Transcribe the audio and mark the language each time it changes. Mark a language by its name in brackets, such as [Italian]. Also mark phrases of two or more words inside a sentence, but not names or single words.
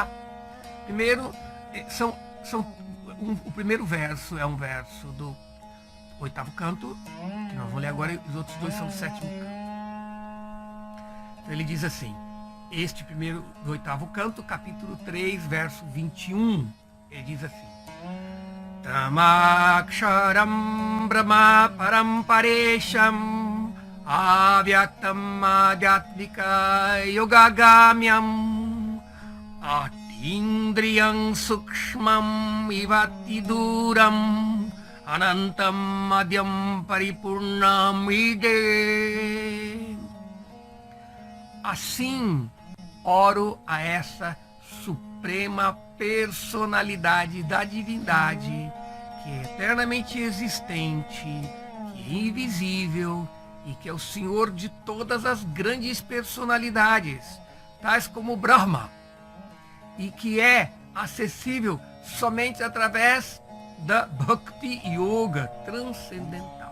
[Portuguese] Primeiro, o primeiro verso é um verso do 8º canto, que nós vamos ler agora, e os outros 2 são do 7º canto. Então ele diz assim, este primeiro do 8º canto, capítulo 3, verso 21, ele diz assim: [Sanskrit] तमक्षरं ब्रह्म परं परेशम् अव्यक्तम् आध्यात्मिकयोगगम्यम् अतीन्द्रियं सूक्ष्ममिवातिदूरम् अनन्तमाद्यं परिपूर्णमीडे. [Portuguese] Assim, oro a essa suprema personalidade da divindade, que é eternamente existente, que é invisível e que é o Senhor de todas as grandes personalidades, tais como Brahma, e que é acessível somente através da Bhakti Yoga transcendental.